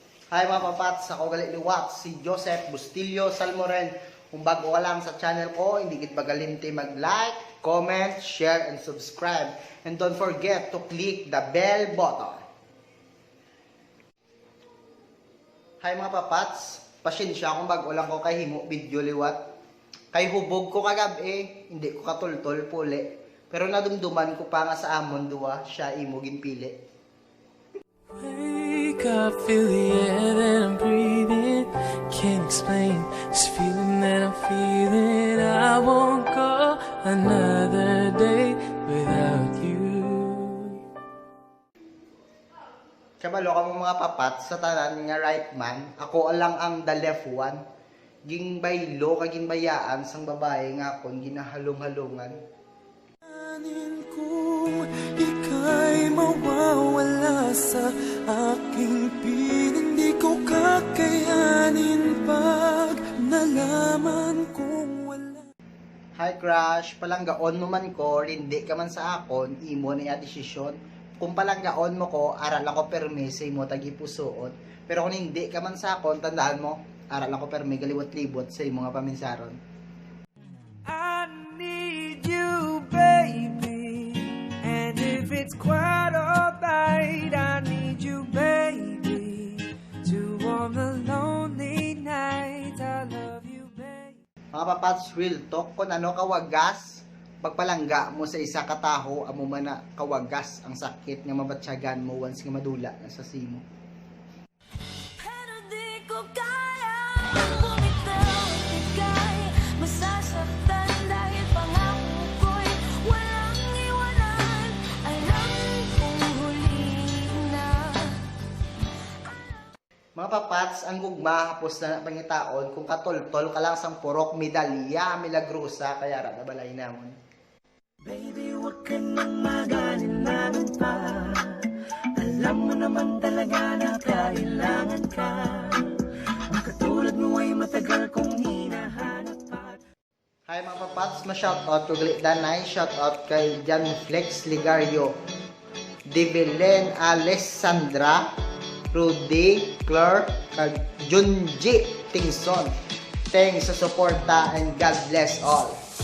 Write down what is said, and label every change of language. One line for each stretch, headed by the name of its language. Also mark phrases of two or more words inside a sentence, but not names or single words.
Hiligaynon: Hi mga papats, ako galit liwat, si Joseph Bustillo Salmoren. Kung bago ka lang sa channel ko, hindi kit magalimti mag-
English: like, comment, share, and subscribe. And don't forget to click the bell button.
Hiligaynon: Hi mga papats, pasensya kung bago lang ko kay himo video liwat. Kay hubog ko kagabi, hindi ko katultol puli. Pero nadumduman ko pa nga sa amon duwa, siya imo ginpili.
English: Wake up, feel the air that I'm breathing. Can't explain this feeling that I'm feeling. I won't go another day without you.
Hiligaynon: Kabalo ka mo mga papat sa tanan nga
English: right man,
Hiligaynon: ako lang ang
English: the left one.
Hiligaynon: Ging baylo kaging bayaan sang babae nga kon ginahalong-halungan.
Filipino: Anin kung ika'y mawawala sa aking piling, di ko kakayanin pag nalaman kong wala.
English: Hi crush,
Hiligaynon: palanggaon mo man ko, hindi ka man sa akon, imo na iya desisyon. Kung palanggaon mo ko, aral ako permise mo tagipusoon. Pero kung hindi ka man sa akon, tandaan mo, aral ako perme galiwat-libot sa imo nga paminsaron.
English: I need you, baby, and if it's quite alright, I need you, baby, to warm the lonely night. I love you, baby.
Hiligaynon: Mga papats,
English: real talk,
Hiligaynon: kung ano kawagas, pagpalangga mo sa isa kataho, amo man na kawagas ang sakit nga mabatsyagan mo once nga madula na sa simo.
Filipino: Pero di ko kaya bumitaw, ika'y masasaktan dahil pangako ko'y walang iwanan. Alam kong huli na.
Hiligaynon: Mga papats, ang gugma hapos na pangitaon kung katoltol ka lang sang purok medalya milagrosa kaya ra nabalay namon.
English: Baby,
Filipino: huwag ka nang magalinlangan pa. Alam mo naman talaga na kailangan ka. Ang katulad mo ay matagal kong hinahanap pa.
Hiligaynon: Hi mga papats, ma-shoutout ko galit danay, shoutout kay Jan Flex Ligario, Develen Alessandra, Rudy, Claire, kag Junji Tingson.
English: Thanks
Hiligaynon: sa suporta
English: and God bless all.